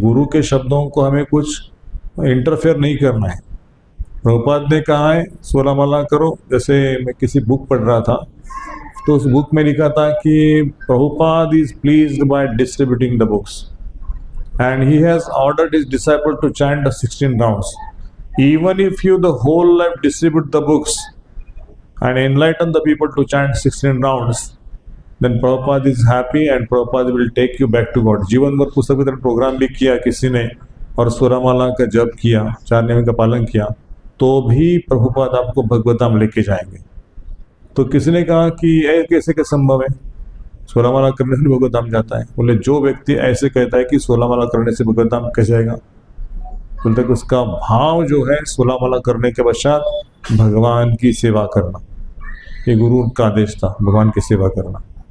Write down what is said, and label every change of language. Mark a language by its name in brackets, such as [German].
[Hindi] गुरु के शब्दों को हमें कुछ इंटरफेयर नहीं करना है। प्रभुपाद ने कहा है 16 माला करो। जैसे मैं किसी बुक पढ़ रहा था, तो उस बुक में लिखा था कि Prabhupada [English] Is pleased by distributing the books and he has ordered his disciple to chant the 16 rounds. Even if you the whole life distribute the books and enlighten the people to chant 16 rounds, then Prabhupada is happy and Prabhupada will take you back to God. [Hindi] जीवन भर पुस्तक वितरण programme भी किया किसी ने और 16 माला का जप किया, 4 नियम का पालन किया, तो भी प्रभुपाद आपको भगवत धाम लेके जाएंगे। तो किसी ने कहा कि ये कैसे क्या संभव है, 16 माला करने से भगवत धाम जाता है? बोले जो व्यक्ति ऐसे कहता है कि 16 माला करने से भगवत धाम कैसे जाएगा, बोलते कि उसका भाव जो है 16 माला करने के पश्चात भगवान की सेवा करना, ये गुरु का आदेश था, भगवान की सेवा करना।